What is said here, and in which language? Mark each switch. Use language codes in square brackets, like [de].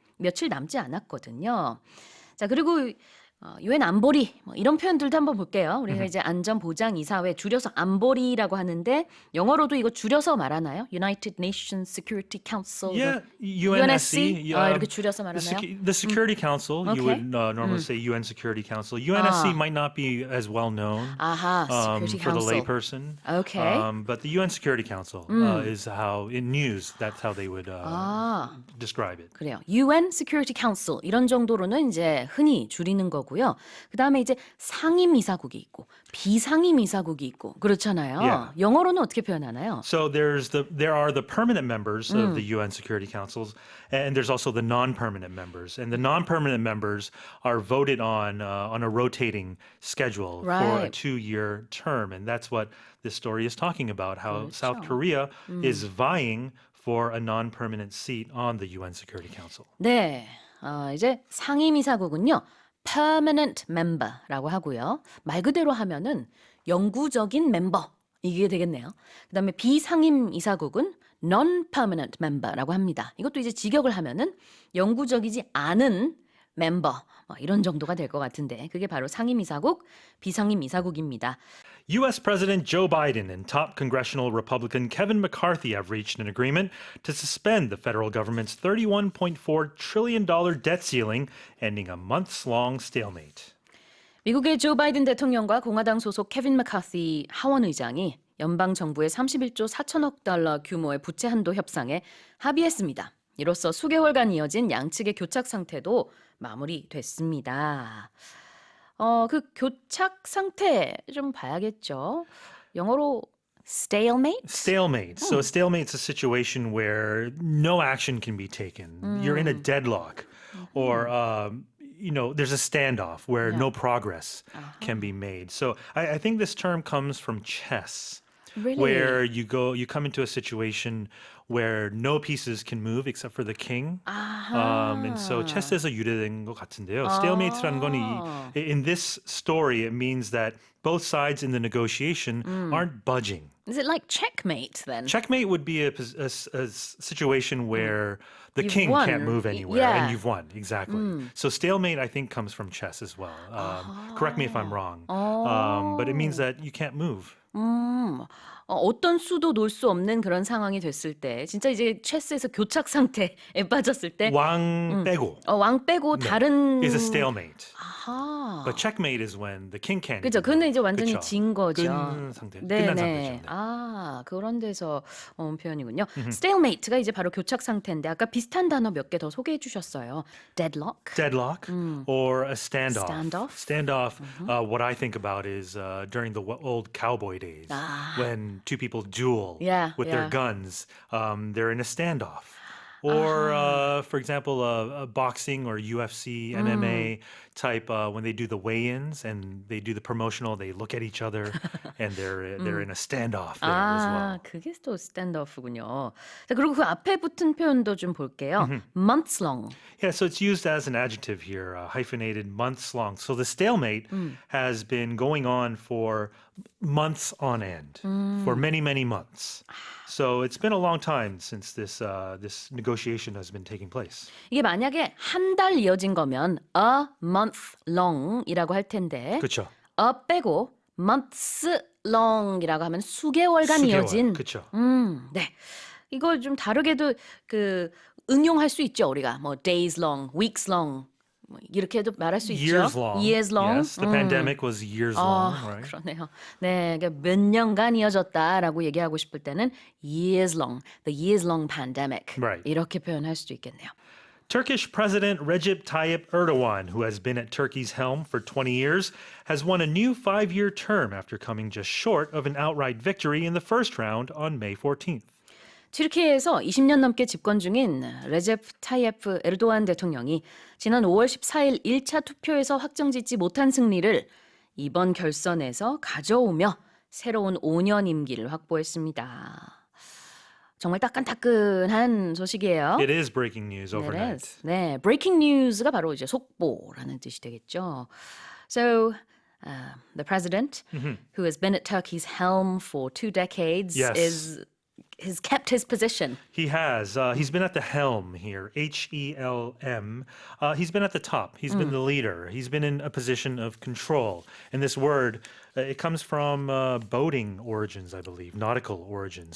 [ko] 며칠 남지 않았거든요. 자, 그리고 유엔 안보리 뭐 이런 표현들도 한번 볼게요. 우리가 이제 안전보장이사회 줄여서 안보리라고 하는데 영어로도 이거 줄여서 말하나요? [en] United Nations Security Council. Yeah, UNSC? UNSC. [ko] 이렇게 줄여서 말하나요? [en] The Security Council, you Okay. would normally say UN Security Council. UNSC might not be as well known Security for the Council. layperson. Okay. But the UN Security Council is how, in news, that's how they would describe it. [ko] 그래요. UN Security Council 이런 정도로는 이제 흔히 줄이는 거고요. 그다음에 이제 상임이사국이 있고 비상임이사국이 있고 그렇잖아요. [en] Yeah. [ko] 영어로는 어떻게 표현하나요? [en] So there are the permanent members of the UN Security Councils, and there's also the non-permanent members. And the non-permanent members are voted on a rotating schedule for a Right. 2-year term, and that's what this story is talking about. How [ko] 그렇죠. [en] South Korea is vying for a non-permanent seat on the UN Security Council. [ko] 네, 이제 상임이사국은요, permanent member라고 하고요. 말 그대로 하면은 영구적인 멤버 이게 되겠네요. 그다음에 비상임이사국은 non-permanent member라고 합니다. 이것도 이제 직역을 하면은 영구적이지 않은 멤버 이런 정도가 될 것 같은데 그게 바로 상임이사국, 비상임이사국입니다. [en] U.S. President Joe Biden and top congressional Republican Kevin McCarthy have reached an agreement to suspend the federal government's $31.4 trillion debt ceiling, ending a months-long stalemate. [ko] 미국의 조 바이든 대통령과 공화당 소속 케빈 맥카시 하원 의장이 연방 정부의 31조 4천억 달러 규모의 부채 한도 협상에 합의했습니다. 이로써 수개월간 이어진 양측의 교착 상태도 마무리됐습니다. 그 교착 상태 좀 봐야겠죠. 영어로 stalemate? [en] Stalemate. So a stalemate's a situation where no action can be taken. You're in a deadlock, or there's a standoff where no progress can be made. So I think this term comes from chess, Really? where you come into a situation where no pieces can move except for the king. And so [ko] chess에서 유래된 것 같은데요. Stalemate라는 건 [en] in this story, it means that both sides in the negotiation aren't budging. Is it like checkmate then? Checkmate would be a situation where the You've king won. can't move anywhere Yeah. and you've won. Exactly. So stalemate, I think, comes from chess as well. Correct me if I'm wrong. But it means that you can't move. [ko] 어떤 수도 놓을 수 없는 그런 상황이 됐을 때 진짜 이제 체스에서 교착 상태에 빠졌을 때 왕 빼고 왕 빼고 다른 [en] is a stalemate. [ko] 아하. [en] But checkmate is when the king can't. [ko] 그죠. 그는 이제 완전히 그쵸. 진 거죠. 끝난 상태. 네, 끝난 네. 상태죠. 네. 아, 그런 데서 온 표현이군요. stalemate가 이제 바로 교착 상태인데 아까 비슷한 단어 몇 개 더 소개해 주셨어요. [en] deadlock. Deadlock or a standoff. Standoff? Standoff, what I think about is during the old cowboy days when two people duel Yeah, with yeah. their guns. They're in a standoff. Or, for example, boxing or UFC, MMA type, when they do the weigh-ins and they do the promotional, they look at each other and they're in a standoff there as well. [ko] 그게 또 스탠드오프군요. 자, 그리고 그 앞에 붙은 표현도 좀 볼게요. [en] months long. Yeah, so it's used as an adjective here, hyphenated months long. So the stalemate has been going on for months on end, for many, many months. So it's been a long time since this negotiation has been taking place. [ko] 이게 만약에 한 달 이어진 거면 [en] a month long [ko] 이라고 할 텐데 그렇죠. a 빼고 months long이라고 하면 수개월간 수개월, 이어진. 그쵸. 네. 이거 좀 다르게도 그 응용할 수 있죠. 우리가 뭐 [en] days long, weeks long [ko] 뭐 이렇게도 말할 수 있죠. [en] Years long. Years long. Yes, the pandemic was years long, right? [ko] 그러네요. 네, 그러니까 몇 년간 이어졌다라고 얘기하고 싶을 때는 [en] years long, the years long pandemic. Right. [ko] 이렇게 표현할 수도 있겠네요. [en] Turkish President Recep Tayyip Erdogan, who has been at Turkey's helm for 20 years, has won a new 5-year term after coming just short of an outright victory in the first round on May 14th. [ko] 튀르키예에서 20년 넘게 집권 중인 레제프 타이예프 에르도안 대통령이 지난 5월 14일 1차 투표에서 확정짓지 못한 승리를 이번 결선에서 가져오며 새로운 5년 임기를 확보했습니다. 정말 따끈따끈한 소식이에요. [en] It is breaking news overnight. [ko] 네, breaking news가 바로 이제 속보라는 뜻이 되겠죠. [en] So, the president, who has been at Turkey's helm for 2 decades, Yes. has kept his position. He has. He's been at the helm here, H-E-L-M. He's been at the top. He's been the leader. He's been in a position of control. And this word, it comes from boating origins, I believe, nautical origins.